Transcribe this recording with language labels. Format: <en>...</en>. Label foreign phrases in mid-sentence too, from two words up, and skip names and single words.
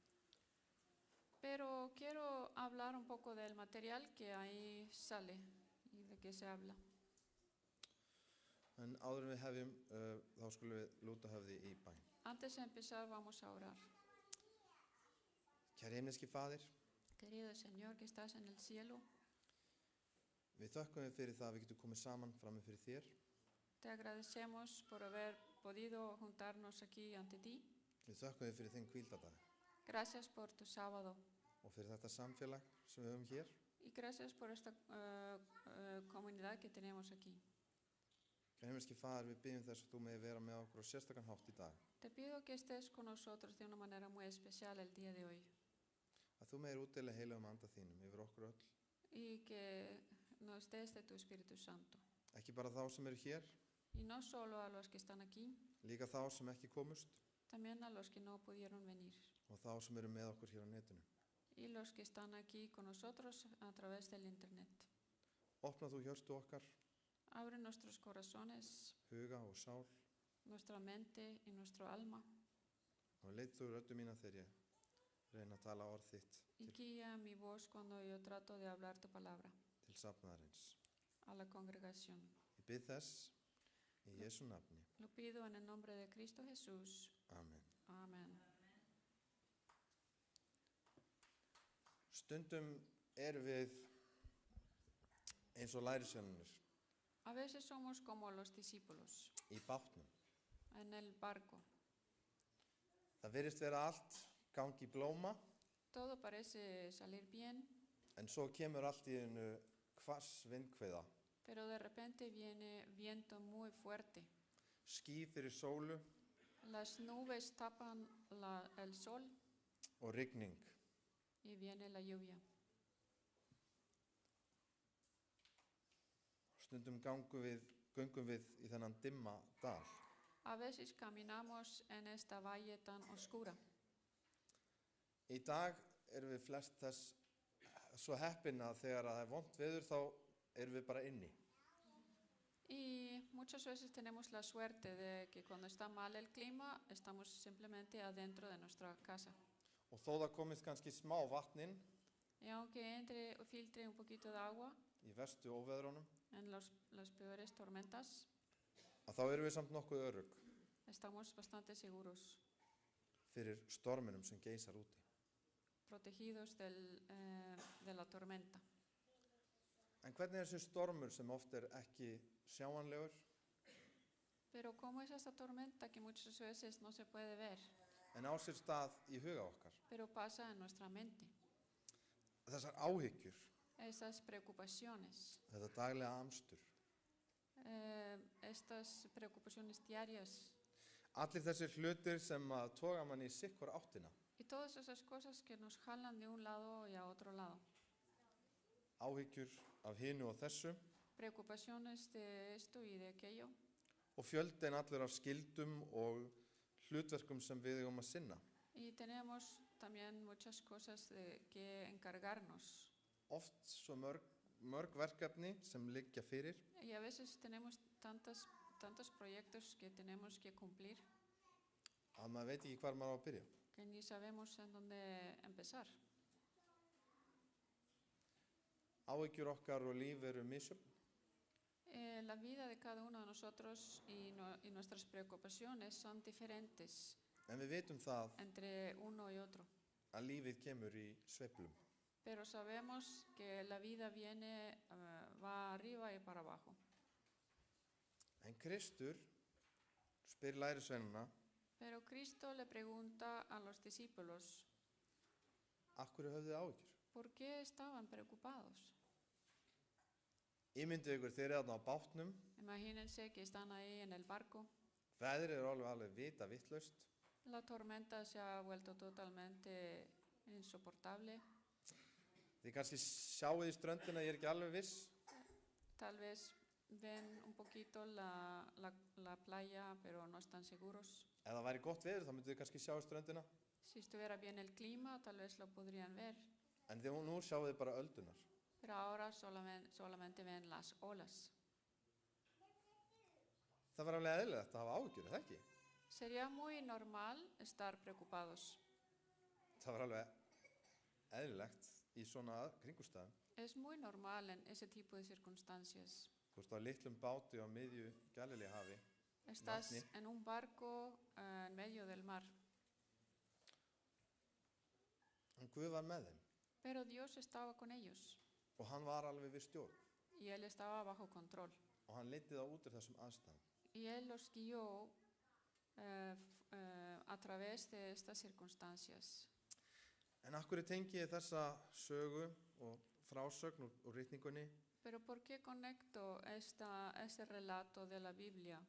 <es>Pero quiero hablar un poco del material que ahí sale y de qué se habla.</es> <is>En áður en við hefjum, þá skulum við lúta höfði í bæn.</is> <es>Antes de empezar vamos a orar.</es> <is>Kæri himneski Faðir,</is> <es>Querido Señor que estás en el cielo,</es> <is>við þökkum við fyrir það að við getum komið saman frammi fyrir þér.</is> <es>te agradecemos por haber podido juntarnos aquí ante ti.</es> <is>Við þökkum við fyrir þinn hvíldardag</is> <es>Gracias por tu sábado</es> <is>og fyrir þetta samfélag sem við höfum hér.</is> <es>y gracias por esta comunidad que tenemos aquí.</es> <is>Kæri himneski Faðir, við byggjum þess að þú megi vera með okkur á sérstakann hátt í dag.</is> <es>Te pido que estés con nosotros de una manera muy especial el día de hoy</es> <is>Að þú megir útdeila heilagum anda þínum yfir okkur öll.</is> <es>y que nos des de tu Espíritu Santo.</es> <is>Ekki bara þá sem eru hér,</is> <es>Y no solo a los que están aquí,</es> <is>líka þá sem ekki komust</is> <es>también a los que no pudieron venir</es> <is>og þá sem eru með okkur hér á netinu.</is> <es>y los que están aquí con nosotros a través del internet.</es> <is>Opna þú hjörtu okkar,</is> <es>Abre nuestros corazones,</es> <is>huga og sál</is> <es>nuestra mente y nuestro alma</es> <is>og leit þú röddu mína þegar ég reyna að tala orð þitt</is> <es>y guía mi voz cuando yo trato de hablar tu palabra</es> <is>til safnaðarins.</is> <es>a la congregación.</es> <is>Ég bið þess í Jesú nafni.</is> <es>Lo pido en el nombre de Cristo Jesús.</es> <is>Amen.</is> <es>Amén.</es> <is>Stundum erum við eins og lærisveinarnir</is> <es>A veces somos como los discípulos</es> <is>í bátnum.</is> <es>en en el barco.</es> <is>Það virðist vera allt gangi í blóma,</is> <es>Todo parece salir bien,</es> <is>en svo kemur allt í einu hvass vindhviða,</is> <es>pero de repente viene viento muy fuerte.</es> <is>ský fyrir sólu</is> <es>Las nubes tapan el sol</es> <is>og rigning.</is> <es>y viene la lluvia.</es> <is>Stundum göngum við í þennan dimma dal.</is> <es>A veces caminamos en esta valle tan oscura.</es> <is>Í dag erum við flest þess svo heppin að þegar það vont veður þá erum við bara inni.</is> <es>Y muchas veces tenemos la suerte de que cuando está mal el clima, estamos simplemente adentro de nuestra casa.</es> <is>Og þó það komist kannski smá vatnin</is> <es>Y aunque entre o filtre un poquito de agua</es> <is>í verstu óveðrunum,</is> <es>en las peores tormentas,</es> <is>að þá erum við samt nokkuð örugg</is> <es>estamos bastante seguros,</es> <is>fyrir storminum sem geysar úti.</is> <es>protegidos de la tormenta.</es> <is>En hvernig er þessi stormur sem oft er ekki sjáanlegur,</is> <es>Pero ¿cómo es esta tormenta que muchas veces no se puede ver,</es> <is>en á sér stað í huga okkar?</is> <es>pero pasa en nuestra mente?</es> <is>Þessar áhyggjur,</is> <es>Esas preocupaciones,</es> <is>þetta daglega amstur,</is> <es>estas preocupaciones diarias</es> <is>allir þessir hlutir sem að toga mann í sikkur áttina.</is> <es>y todas esas cosas que nos jalan de un lado y a otro lado.</es> <is>Áhyggjur af hinu og þessu</is> <es>Preocupaciones de esto y de aquello</es> <is>og fjöldin allur af skildum og hlutverkum sem við eigum að sinna.</is> <es>y tenemos también muchas cosas que encargarnos.</es> <is>Oft svo mörg verkefni sem liggja fyrir</is> <es>Y a veces tenemos tantos proyectos que tenemos que cumplir</es> <is>að maður veit ekki hvar maður á að byrja.</is> <es>que ni sabemos en dónde empezar.</es> <is>Áhyggjur okkar og líf eru misjöfn.</is> <es>La vida de cada uno de nosotros y nuestras preocupaciones son diferentes</es> <is>En við vitum það</is> <es>entre uno y otro.</es> <is>að lífið kemur í sveiflum.</is> <es>Pero sabemos que la vida va arriba y para abajo.</es> <is>En Kristur spyr lærisveinana,</is> <es>Pero Cristo le pregunta a los discípulos,</es> <is>af hverju höfðu þið áhyggjur?</is> <es>¿por qué estaban preocupados?</es> <is>Ímyndið ykkur, þeir eru þarna á bátnum,</is> <es>Imagínense que están ahí en el barco.</es> <is>veðrið er alveg vita vitlaust,</is> <es>La tormenta se ha vuelto totalmente insoportable.</es> <is>þið kannski sjáið í ströndina, ég er ekki alveg viss,</is> <es>Tal vez ven un poquito la playa, pero no están seguros.</es> <is>ef það væri gott veður þá myndið þið kannski sjá í ströndina,</is> <es>Si estuviera bien el clima, tal vez lo podrían ver.</es> <is>en þegar nú sjáið þið bara öldunar.</is> <es>Pero ahora solamente ven las olas.</es> <is>Það var alveg eðlilegt að hafa áhyggjur, er það ekki?</is> <es>Sería muy normal estar preocupados.</es> <is>Það var alveg eðlilegt í svona kringumstæðum.</is> <es>Es muy normal en ese tipo de circunstancias.</es> <is>Þú ert á litlum báti á miðju Galileahafi.</is> <es>Estás</es> <is>Vatni.</is> <es>en un barco en medio del mar,</es> <is>En Guð var með þeim</is> <es>pero Dios estaba con ellos</es> <is>og hann var alveg við stjórn</is> <es>y Él estaba bajo control.</es> <is>og hann leiddi þá út úr þessum aðstæðum.</is> <es>Y Él los guió a través de estas circunstancias.</es> <is>En af hverju tengi ég þessa sögu og frásögn úr ritningunni</is> <es>Pero ¿por qué conecto este relato de la Biblia</es>